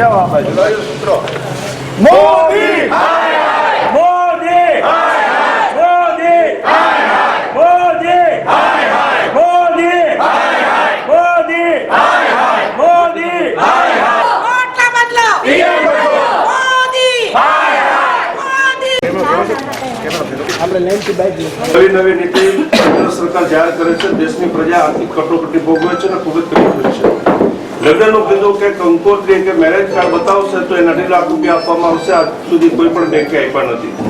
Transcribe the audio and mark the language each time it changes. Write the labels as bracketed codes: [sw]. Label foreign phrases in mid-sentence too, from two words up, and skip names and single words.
[hi] मोदी मोदी मोदी मोदी मोदी मोदी मोदी वोटला बदलो मोदी [gu] નવી નવી નીતિ કેન્દ્ર સરકાર જાહેર કરે છે। દેશની પ્રજા આર્થિક કટોકટી ભોગવે છે અને ખૂબ જ તકલીફ છે। લગ્નનું કીધું કે કંકોત્રી કે [en] marriage card [gu] બતાવશે તો એને 2.5 લાખ રૂપિયા આપવામાં આવશે। આજ સુધી કોઈ પણ બેંકે આપ્યા નથી।